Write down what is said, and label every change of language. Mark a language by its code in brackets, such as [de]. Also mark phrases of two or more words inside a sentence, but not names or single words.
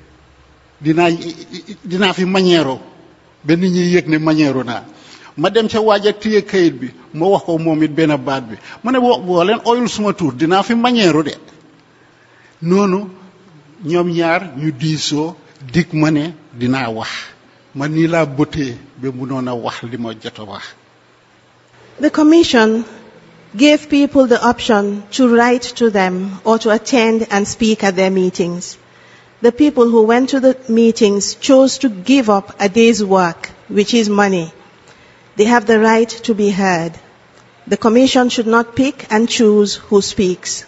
[wo] dinaa fi mañeero ba nit ñi yëg ne mañeero naa ma dem ca waaj ak tiye kayit bi ma wax ko moom it benn baat bi ma ne boo leen oyul suma tur dinaa fi mañeero de noonu ñoom ñaar ñu diisoo dig ma ne dinaa wax ma nii laa bëtee ba mënoon a wax li ma jot a wax. [en] The commission gave people the option to write to them or to attend and speak at their meetings. The people who went to the meetings chose to give up a day's work, which is money. They have the right to be heard. The commission should not pick and choose who speaks.